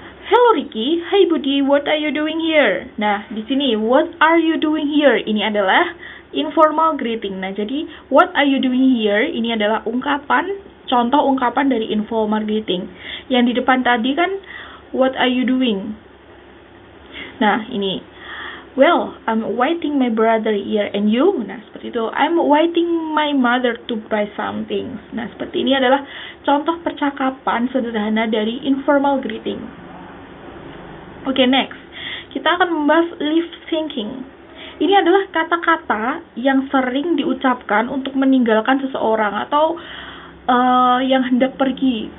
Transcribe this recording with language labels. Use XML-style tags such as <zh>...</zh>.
<en>Hello Ricky, hey Budi, what are you doing here?</en> <id>Nah, di sini</id> <en>what are you doing here</en> <id>ini adalah informal greeting. Nah, jadi</id> <en>what are you doing here</en> <id>ini adalah contoh ungkapan dari informal greeting. Yang di depan tadi kan</id> <en>what are you doing? Nah, ini well, I'm waiting my brother here and you.</en> <id>Nah, seperti itu.</id> <en>I'm waiting my mother to buy something.</en> <id>Nah, seperti ini adalah contoh percakapan sederhana dari informal greeting. Oke, next. Kita akan membahas lip syncing. Ini adalah kata-kata yang sering diucapkan untuk meninggalkan seseorang atau yang hendak pergi.</id>